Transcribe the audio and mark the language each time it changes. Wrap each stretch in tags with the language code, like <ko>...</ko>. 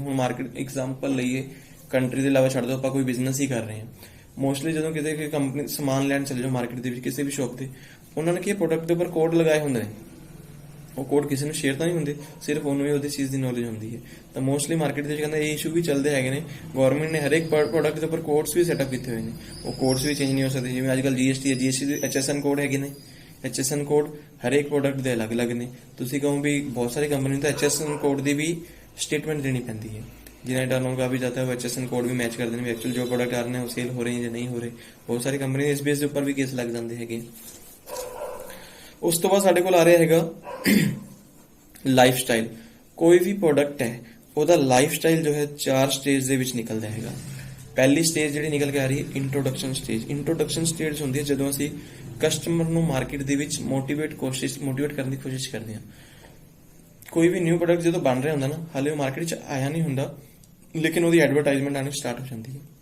<pa>ਹੁਣ market example ਲਈਏ, country ਦੇ ਇਲਾਵਾ ਛੱਡ ਦਿਓ, ਆਪਾਂ ਕੋਈ ਬਿਜ਼ਨਸ ਹੀ ਕਰ ਰਹੇ ਹਾਂ, ਮੋਸਟਲੀ ਜਦੋਂ ਕਿਤੇ ਕੰਪਨੀ ਸਮਾਨ ਲੈਣ ਚਲੇ ਜਾਓ ਮਾਰਕੀਟ ਦੇ ਵਿੱਚ ਕਿਸੇ ਵੀ ਸ਼ੌਪ ਤੇ, ਉਹਨਾਂ ਨੇ ਕੀ ਪ੍ਰੋਡਕਟ ਦੇ ਉੱਪਰ ਕੋਡ ਲਗਾਏ ਹੁੰਦੇ ਨੇ, ਉਹ ਕੋਡ ਕਿਸੇ ਨੂੰ ਸ਼ੇਅਰ ਤਾਂ ਨਹੀਂ ਹੁੰਦੇ, ਸਿਰਫ ਉਹਨੂੰ ਹੀ ਉਹਦੀ ਚੀਜ਼ ਦੀ ਨੌਲੇਜ ਹੁੰਦੀ ਹੈ। ਤਾਂ ਮੋਸਟਲੀ ਮਾਰਕੀਟ ਦੇ ਵਿੱਚ ਕਹਿੰਦਾ ਇਹ ਇਸ਼ੂ ਵੀ ਚੱਲਦੇ ਹੈਗੇ ਨੇ। ਗਵਰਨਮੈਂਟ ਨੇ ਹਰੇਕ ਪ੍ਰੋਡਕਟ ਦੇ ਉੱਪਰ ਕੋਡਸ ਵੀ ਸੈਟਅਪ ਕੀਤੇ ਹੋਏ ਨੇ, ਉਹ ਕੋਡਸ ਵੀ ਚੇਂਜ ਨਹੀਂ ਹੋ ਸਕਦੇ। ਜਿਵੇਂ ਅੱਜਕੱਲ GST ਹੈ, GST ਦੇ HSN ਕੋਡ ਹੈਗੇ ਨੇ, HSN ਕੋਡ ਹਰੇਕ ਪ੍ਰੋਡਕਟ ਦੇ ਅਲੱਗ-ਅਲੱਗ ਨੇ। ਤੁਸੀਂ ਕਹੋ ਵੀ ਬਹੁਤ ਸਾਰੀ ਕੰਪਨੀ ਨੂੰ ਤਾਂ HSN ਕੋਡ ਦੀ ਵੀ ਸਟੇਟਮੈਂਟ ਦੇਣੀ ਪੈਂਦੀ ਹੈ,</pa> <hi>जिन्हें टर्नओवर का भी जाता है वो HSN कोड भी मैच करते हैं, एक्चुअल जो प्रोडक्ट आ रहे हैं वो सेल हो रहे हैं या नहीं हो रहे। बहुत सारी कंपनी इस बेस के ऊपर भी केस लग जाते हैं।</hi> <pa>उस तो बाद साडे कोल आ रहा हैगा लाइफ स्टाइल।</pa> <hi>कोई भी प्रोडक्ट है</hi> <pa>ਉਹਦਾ ਲਾਈਫ ਸਟਾਈਲ ਜੋ ਹੈ 4 ਸਟੇਜ ਦੇ ਵਿੱਚ ਨਿਕਲਦਾ ਹੈਗਾ। ਪਹਿਲੀ ਸਟੇਜ ਜਿਹੜੀ ਨਿਕਲ ਕੇ ਆ ਰਹੀ ਹੈ ਇੰਟਰੋਡਕਸ਼ਨ ਸਟੇਜ। ਇੰਟਰੋਡਕਸ਼ਨ ਸਟੇਜ ਹੁੰਦੀ ਹੈ ਜਦੋਂ ਅਸੀਂ ਕਸਟਮਰ ਨੂੰ ਮਾਰਕੀਟ ਦੇ ਵਿੱਚ ਮੋਟੀਵੇਟ ਕਰਨ ਦੀ ਕੋਸ਼ਿਸ਼ ਕਰਦੇ ਹਾਂ। ਕੋਈ ਵੀ ਨਿਊ ਪ੍ਰੋਡਕਟ ਜਦੋਂ ਬਣ ਰਿਹਾ ਹੁੰਦਾ ਨਾ, ਹਾਲੇ ਉਹ ਮਾਰਕੀਟ 'ਚ ਆਇਆ ਨਹੀਂ ਹੁੰਦਾ, ਲੇਕਿਨ ਉਹਦੀ ਐਡਵਰਟਾਈਜ਼ਮੈਂਟ ਆਉਣੀ ਸਟਾਰਟ ਹੋ ਜਾਂਦੀ ਹੈ।</pa>